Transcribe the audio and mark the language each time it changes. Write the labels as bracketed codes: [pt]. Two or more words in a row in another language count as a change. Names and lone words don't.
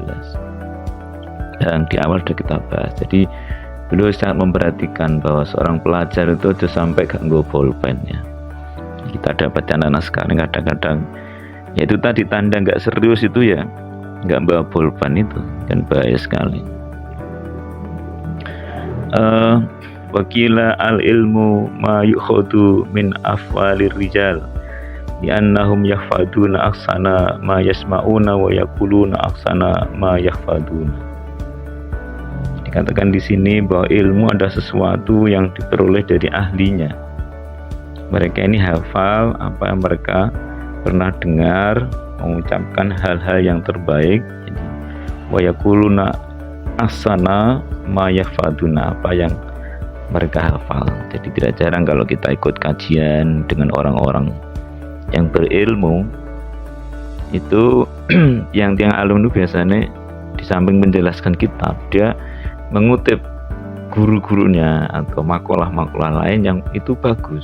[id] Dan di awal sudah kita bahas. Jadi beliau sangat memperhatikan bahwa seorang pelajar itu harus sampai gak nggo bolpen, ya. Kita dapat anak-anak sekarang kadang-kadang yaitu tadi tanda gak serius itu, ya, gak bawa bolpen, itu kan bahaya sekali. [ar] وقيل العلم ما يؤخذ من أفواه الرجال لأنهم يحفظون أحسن ما يسمعون ويقولون أحسن ما يحفظون. [id] Dikatakan di sini bahwa ilmu adalah sesuatu yang diperoleh dari ahlinya. Mereka ini hafal apa yang mereka pernah dengar, mengucapkan hal-hal yang terbaik. Jadi [ar] ويقولون أحسن ما يحفظون, [id] apa yang mereka hafal. Jadi tidak jarang kalau kita ikut kajian dengan orang-orang yang berilmu itu yang alumni biasanya di samping menjelaskan kitab, dia mengutip guru-gurunya atau makalah-makalah lain yang itu bagus.